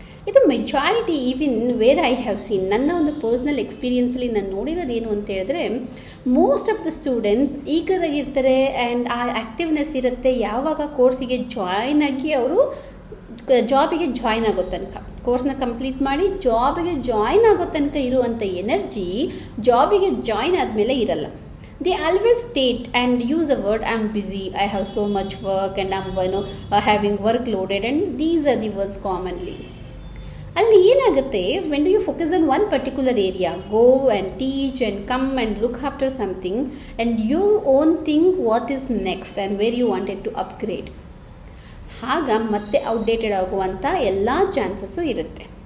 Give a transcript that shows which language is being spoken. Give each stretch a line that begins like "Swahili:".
Kannada: ಇದು majority
English: even where I have seen,
Kannada: ನನ್ನ ಒಂದು ಪರ್ಸ್ನಲ್ ಎಕ್ಸ್ಪೀರಿಯನ್ಸಲ್ಲಿ ನಾನು ನೋಡಿರೋದೇನು ಅಂತ ಹೇಳಿದ್ರೆ,
English: most of the students
Kannada: ಈಗರಾಗಿರ್ತಾರೆ and ಆ ಆ್ಯಕ್ಟಿವ್ನೆಸ್ ಇರುತ್ತೆ ಯಾವಾಗ ಕೋರ್ಸಿಗೆ ಜಾಯ್ನ್ ಆಗಿ ಅವರು ಜಾಬಿಗೆ ಜಾಯ್ನ್ ಆಗೋ ತನಕ, ಕೋರ್ಸ್ನ ಕಂಪ್ಲೀಟ್ ಮಾಡಿ ಜಾಬಿಗೆ ಜಾಯ್ನ್ ಆಗೋ ತನಕ ಇರುವಂಥ ಎನರ್ಜಿ ಜಾಬಿಗೆ ಜಾಯ್ನ್ ಆದಮೇಲೆ ಇರಲ್ಲ.
English: They always state and use a word, I'm busy, I have so much work and I'm having work loaded, and these are the words commonly.
Kannada: ಅಲ್ಲಿ ಏನಾಗುತ್ತೆ,
English: when do you focus on one particular area, go and teach and come and look after something and you own think what is next and where you wanted to upgrade,
Kannada: ಆಗ ಮತ್ತೆ outdated ಆಗುವಂಥ ಎಲ್ಲ chances ಇರುತ್ತೆ.